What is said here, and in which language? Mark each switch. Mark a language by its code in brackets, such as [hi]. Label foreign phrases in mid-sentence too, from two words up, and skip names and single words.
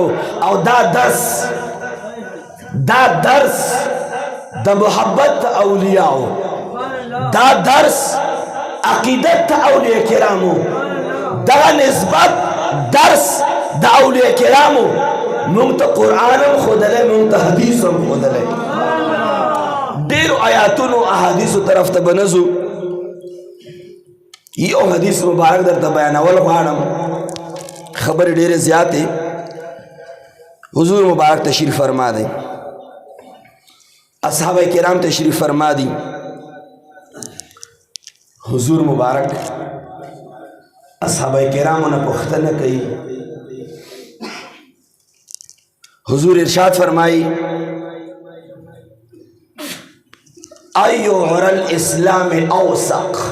[ps] او دا درس د محبت اولیاء، دا درس عقیدت اولیاء کرامو، دا نسبت درس د اولیاء کرامو مونږ ته قرآن هم ښودلی، مونږ ته حدیث هم ښودلی. ډېرو آیاتونو احادیثو طرف ته به نه ځو، یو حدیث مبارک درته بیانول غواړم، خبرې ډېرې زیاتې. حضور مبارک تشریف فرما دی، اصحابه کرام تشریف فرما دی. حضور مبارک اصحابه کرامو نه پوښتنه کوي. حضور ارشاد فرمائی [ar] ایو عر الاسلام اوثق.